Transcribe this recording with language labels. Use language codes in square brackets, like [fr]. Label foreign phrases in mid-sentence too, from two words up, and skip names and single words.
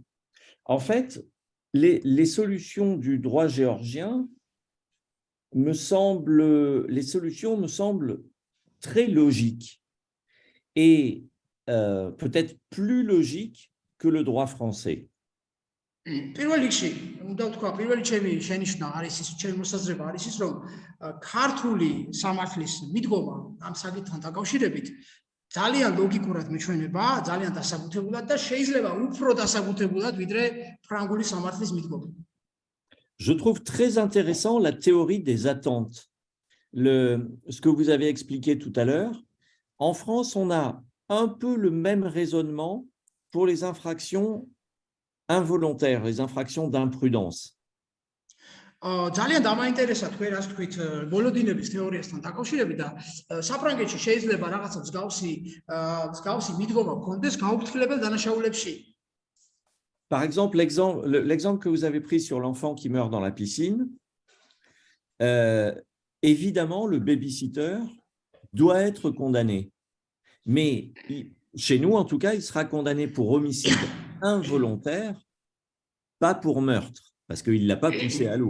[fr] En fait, les solutions du droit géorgien me semblent très logiques et peut-être plus logiques que le droit français. [ka] პირველ რიგში უნდა ვთქვა, პირველი ჩემი შენიშვნა არის ის, ჩემი მოსაზრება არის ის, რომ ქართული სამართლის მიდგომა ამ საკითხთან დაკავშირებით ძალიან ლოგიკურად მიჩვენება, ძალიან დასაბუთებულად და შეიძლება უფრო დასაბუთებულად ვიდრე ფრანგული სამართლის მიდგომა. [fr] Je trouve très intéressant la théorie des attentes. Ce que vous avez expliqué tout à l'heure, En France, on a un peu le même raisonnement pour les infractions involontaires, les infractions d'imprudence. [ka] ძალიან დამაინტერესა თქვენ რას თქვით ბოლოდინების თეორიასთან დაკავშირებით და საფრანგეთში შეიძლება რაღაცა მსგავსი მიდგომა გქონდეს გაუფრთხილებელ დანაშაულებში. [fr] Par exemple, l'exemple que vous avez pris sur l'enfant qui meurt dans la piscine, évidemment, le babysitter doit être condamné. Mais chez nous, en tout cas, il sera condamné pour homicide involontaire, pas pour meurtre, parce qu'il ne l'a pas poussé à l'eau.